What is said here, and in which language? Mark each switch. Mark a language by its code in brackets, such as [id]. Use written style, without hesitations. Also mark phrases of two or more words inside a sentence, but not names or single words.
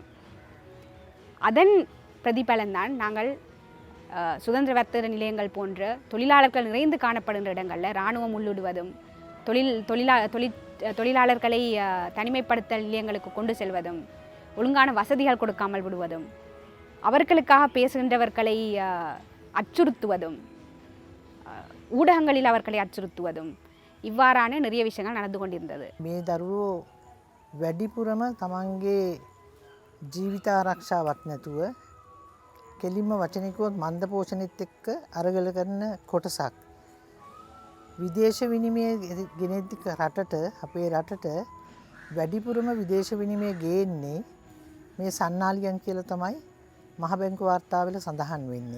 [ta] அதன் பிரதிபலன்தான் நாங்கள் சுதந்திர வர்த்தக நிலையங்கள் போன்ற தொழிலாளர்கள் நிறைந்து காணப்படுகின்ற இடங்களில் இராணுவம் உள்ளிடுவதும் தொழிலாளர்களை தனிமைப்படுத்தல் நிலையங்களுக்கு கொண்டு செல்வதும் ஒழுங்கான வசதிகள் கொடுக்காமல் விடுவதும் அவர்களுக்காக பேசுகின்றவர்களை அச்சுறுத்துவதும் ஊடகங்களில் அவர்களை அச்சுறுத்துவதும் இவ்வாறான நிறைய விஷயங்கள் நடந்து கொண்டிருந்தது. [si] මේ දරුවෝ වැඩිපුරම තමන්ගේ ජීවිත ආරක්ෂාවක් නැතුව කෙලින්ම වචනිකුවත් මන්ද පෝෂණෙත් එක්ක අරගල කරන කොටසක්. විදේශ විනිමය ගෙනෙද්දි රටට අපේ රටට වැඩිපුරම විදේශ විනිමය ගේන්නේ මේ සන්නාලියන් කියලා තමයි මහ බැංකු වාර්තාවල සඳහන් වෙන්නේ.